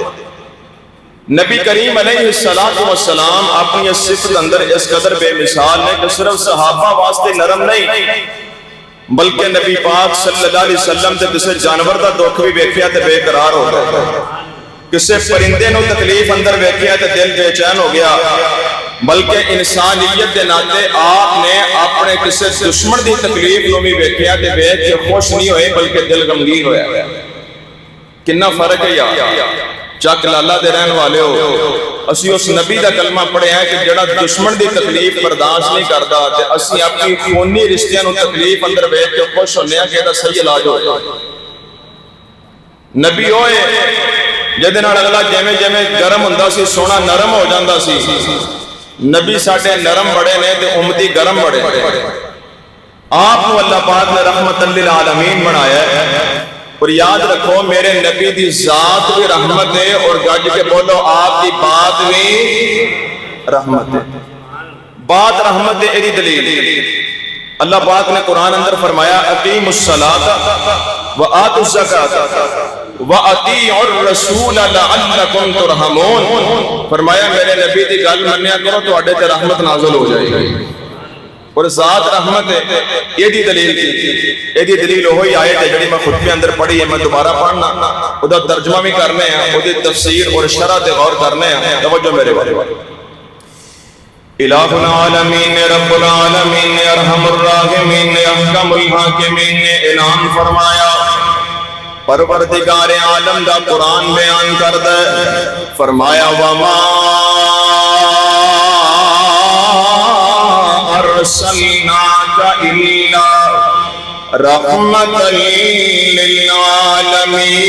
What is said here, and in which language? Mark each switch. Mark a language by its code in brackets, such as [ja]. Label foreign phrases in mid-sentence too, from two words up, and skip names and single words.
[pa] نبی کریم علیہ السلام اپنی صفت اندر اس قدر بے مثال ہے کہ صرف صحابہ واسطے نرم نہیں بلکہ نبی پاک صلی اللہ علیہ وسلم تے کسے جانور دا دکھ بھی ویکھیا تے بے قرار ہو گیا، کسے پرندے نو تکلیف اندر ویکھیا تے دل بے چین ہو گیا، بلکہ انسانیت دے ناطے آپ نے اپنے کسے دشمن دی تکلیف نو بھی ویکھیا تے ویکھ کے خوش نہیں ہوئے بلکہ دل غمگین ہویا۔ کتنا فرق ہے یار، چک لالا دے رہن والے ہو، اسی اس نبی دا کلمہ پڑھے ہیں کہ جڑا دشمن دی تکلیف برداشت نہیں کردا تے اسی اپنی خونی رشتیاں نو تکلیف اندر ویکھ کے خوش ہونے ہیں کہ دا صحیح علاج ہو جائے۔ نبی ہوئے جدے نال اگلا جویں جویں گرم ہوندا سی سونا نرم ہو جاندا سی، نبی ساڈے نرم بڑے نے تے امتی گرم بڑے نے۔ [ur] آپ کو اللہ پاک نے رحمت للعالمین بنایا ہے، اور یاد رکھو [pa] میرے نبی دی ذات بھی رحمت ہے، اور گج کے بولو آپ دی بات بھی رحمت ہے۔ بات رحمت ہے، ایدی دلیل اللہ پاک نے قرآن اندر فرمایا [ar] اقیموا الصلاۃ وآتوا الزکاۃ وَأَطِیعُوا الرَّسُولَ لَعَلَّكُمْ تُرْحَمُونَ، [pa] فرمایا میرے نبی دی گل منیا کرو تو اڈے تے رحمت نازل ہو جائے گی، اور ذات رحمت ہے۔ یہ دی دلیل وہی آیت ہے جڑی میں خطبے اندر پڑھی ہے، میں دوبارہ پڑھنا، ادا ترجمہ بھی کرنے ہیں، اودی تفسیر اور شرح تے غور کرنے ہیں، توجہ میرے والے۔ [ar] الہ العالمین رب العالمین ارحم الراحمین احکم الحاکمین [pa] نے اعلان فرمایا، پروردگار عالم دا قرآن بیان کردہ فرمایا [ar] وما ارسلناک الا رحمت للعالمین۔